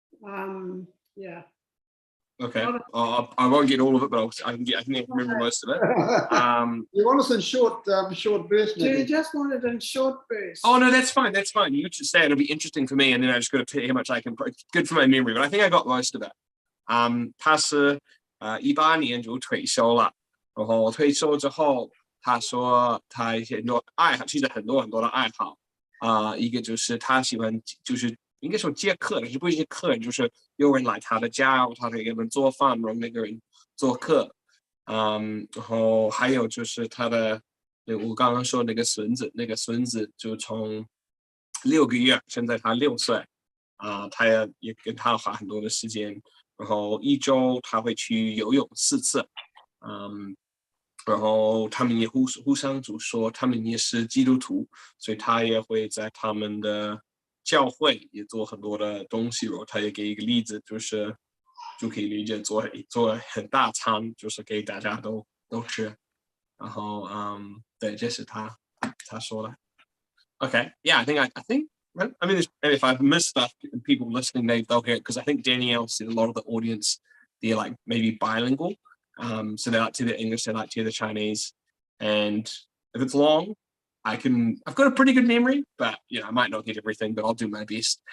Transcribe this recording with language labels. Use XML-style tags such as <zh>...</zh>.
<en>Okay. I won't get all of it, but I can remember most of it. You want us in short bursts? Do you just want it in short bursts? Oh no, that's fine. That's fine. You just say it'll be interesting for me, and then I just got to tell you how much I can. Good for my memory, but I think I got most of it.</en> <zh>他是18年就退休了，然后退休之后，他说他很多爱好，其实很多的爱好一个就是他喜欢就是应该说接客，但是不是客人，就是有人来他的家，他给他们做饭，然后那个人做客，然后还有就是他的，我刚刚说那个孙子就从6个月，现在他6岁，他也跟他花很多的时间，然后1周他会去游泳4次，然后他们也互相就说他们也是基督徒，所以他也会在他们的教会也做很多的东西，然后他也给一个例子，就是就可以理解做很大餐，就是给大家都吃，然后对，这是他说的。</zh> <en>Okay, yeah, I think I mean, if I've missed stuff, people listening, they'll hear it, because I think Danielle said a lot of the audience, they're like maybe bilingual. So they like to hear the English, they like to hear the Chinese. And if it's long, I've got a pretty good memory, but I might not get everything, but I'll do my best.</en>